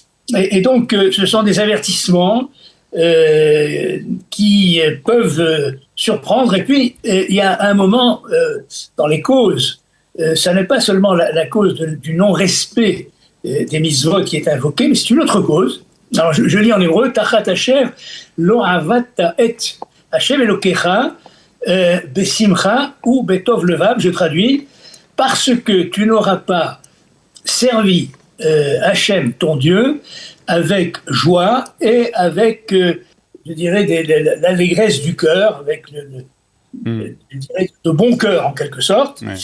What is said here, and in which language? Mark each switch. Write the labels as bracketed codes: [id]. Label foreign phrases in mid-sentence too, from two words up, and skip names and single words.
[fr] Et donc, ce sont des avertissements qui peuvent surprendre. Et puis, il y a un moment dans les causes, ça n'est pas seulement la cause du non-respect des mitzvot qui est invoquée, mais c'est une autre cause. Alors, je lis en hébreu, [he] תחת אשר לא עבדת את השם אלוקיך בשמחה ובטוב לבב, [fr] je traduis, parce que tu n'auras pas servi Hachem, ton Dieu, avec joie et avec, je dirais, l'allégresse du cœur, avec je dirais, de bon cœur en quelque sorte. Ouais.